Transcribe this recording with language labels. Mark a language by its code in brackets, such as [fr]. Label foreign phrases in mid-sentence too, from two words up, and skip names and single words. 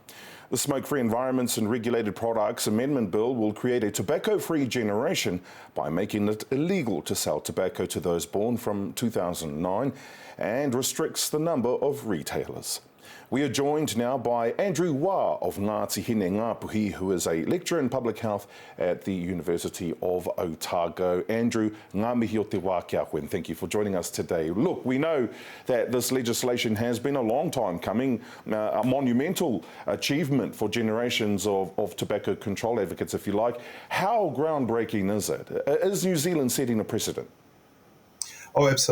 [en] The Smoke-Free Environments and Regulated Products Amendment Bill will create a tobacco-free generation by making it illegal to sell tobacco to those born from 2009 and restricts the number of retailers. We are joined now by Andrew Waa of Ngāti Hine, Ngāpuhi, who is a lecturer in public health at the University of Otago. [mi] Andrew, ngā mihi o te wā kia koe, [en] and thank you for joining us today. Look, we know that this legislation has been a long time coming, a monumental achievement for generations of tobacco control advocates, if you like. How groundbreaking is it? Is New Zealand setting a precedent? Oh, absolutely.